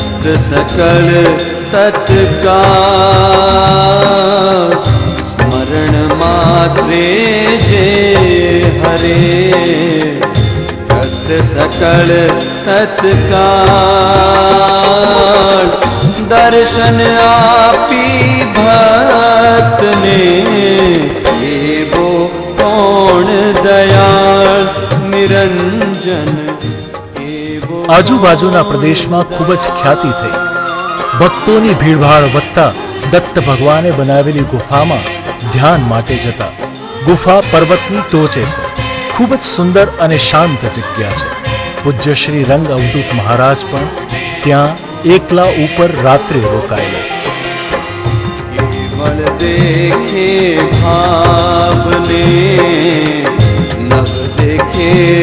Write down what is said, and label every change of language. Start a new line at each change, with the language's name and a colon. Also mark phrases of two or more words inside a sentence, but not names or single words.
Gujarati: સકલ તત્કાલ સ્મરણ માત્રે જે હરે કષ્ટ સકલ તત્કાલ દર્શન આપી ભક્ત ને એવો કૌન દયાલ નિરંજન આજુબાજુના પ્રદેશમાં ખૂબ જ ખ્યાતિ થઈ. ભક્તોની ભીડભાડ વધતા દત્ત ભગવાને બનાવેલી ગુફામાં ધ્યાન માટે જતા. ગુફા પર્વતની ટોચે છે. ખૂબ જ સુંદર અને શાંત જગ્યા છે. પૂજ્ય શ્રી રંગ અવધૂત મહારાજ પણ ત્યાં એકલા ઉપર રાત્રે રોકાયેલા. કેવલ દેખે ભાવને નવ દેખે